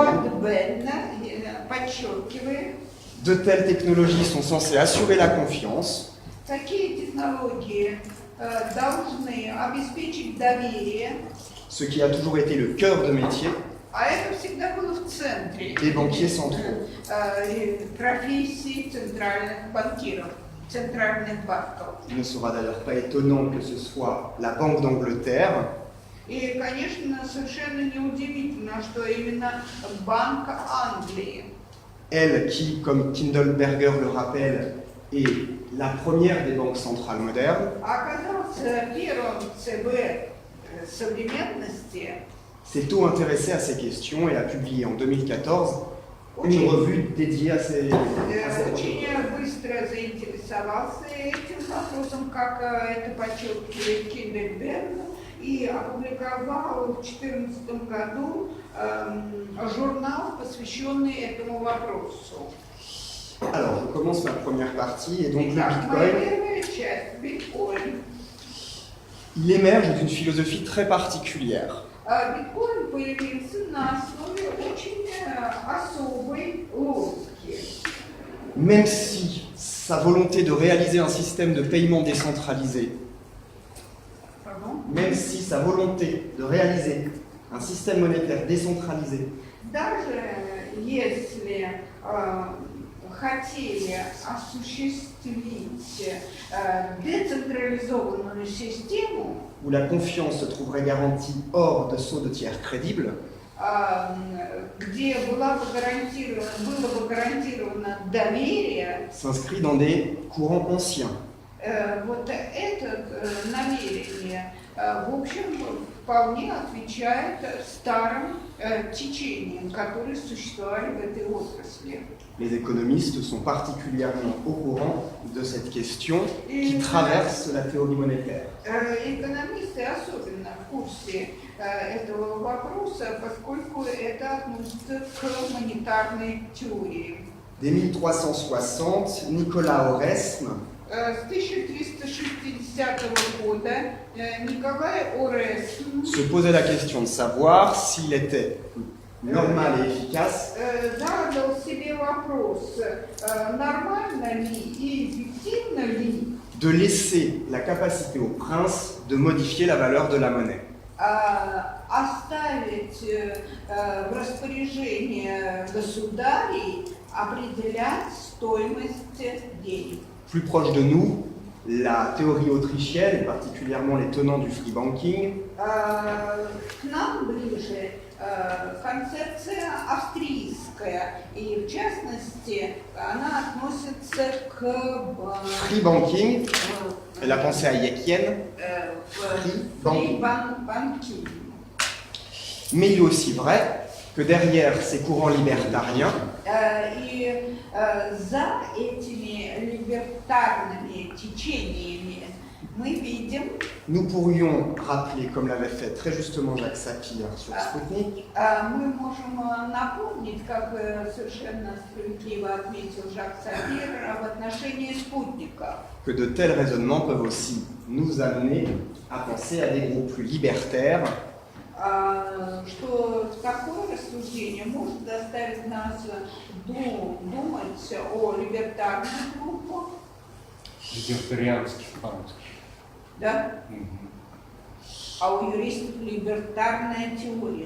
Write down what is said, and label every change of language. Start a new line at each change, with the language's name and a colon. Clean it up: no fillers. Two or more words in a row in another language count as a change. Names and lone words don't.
Russian: Broadbent подчеркивает,
French: de telles technologies sont censées assurer la confiance,
Russian: такие технологии должны обеспечить доверие,
French: ce qui a toujours été le cœur de métier
Russian: а это всегда было в центре
French: des banquiers centraux.
Russian: профессии центральных банкиров, центральных банков.
French: Il ne sera d'ailleurs pas étonnant que ce soit la Banque d'Angleterre,
Russian: И, конечно, совершенно неудивительно, что именно Банк Англии,
French: elle qui, comme Kindleberger le rappelle, est la première des banques centrales modernes,
Russian: оказался первым ЦБ современности,
French: s'est tôt intéressée à ces questions et a publié en 2014 une revue dédiée à ces
Russian: очень
French: protocoles.
Russian: быстро заинтересовался этим вопросом, как это подчеркивает Киндельберг, и опубликовал в 2014 году журнал, посвященный этому вопросу.
French: Alors, je commence ma première partie, et donc le
Russian: Итак, моя
French: Bitcoin,
Russian: первая часть, биткоин.
French: il émerge d'une philosophie très particulière.
Russian: Биткоин появился на основе очень особой логики.
French: Même si sa volonté de réaliser un système de paiement décentralisé, Pardon? même si sa volonté de réaliser un système monétaire décentralisé
Russian: Даже если хотели осуществить децентрализованную систему,
French: où la confiance se trouverait garantie hors de sceaux de tiers crédibles,
Russian: где было бы гарантировано доверие,
French: s'inscrit dans des courants anciens.
Russian: вот это намерение, в общем, вполне отвечает старым течениям, которые существовали в этой отрасли.
French: Les économistes sont particulièrement au courant de cette question qui traverse la théorie monétaire.
Russian: Экономисты особенно в курсе этого вопроса, поскольку это относится к монетарной теории.
French: Dès 1360, Nicolas Oresme
Russian: С 1360 года Николай Оресн
French: se posait la question de savoir s'il était normal et efficace
Russian: задал себе вопрос, нормально ли и эффективно ли
French: de laisser la capacité aux princes de modifier la valeur de la monnaie.
Russian: оставить в распоряжение государей определять стоимость денег.
French: Plus proche de nous, la théorie autrichienne, et particulièrement les tenants du
English: free banking,
Russian: К нам ближе концепция австрийская, и в частности она относится к
English: free banking,
French: elle a pensé à Yekian,
Russian: банкингу.
French: mais il est aussi vrai que derrière ces courants libertariens,
Russian: И за этими либертарными течениями мы видим,
French: nous pourrions rappeler, comme l'avait fait très justement Jacques Sapir sur Sputnik,
Russian: мы можем напомнить, как совершенно справедливо отметил Жак Сапир, в отношении спутника.
French: que de tels raisonnements peuvent aussi nous amener à penser à des groupes plus libertaires,
Russian: Что такое рассуждение может заставить нас думать о либертарных группах, Либертарианских по-русски. да? А у юристов либертарная теория.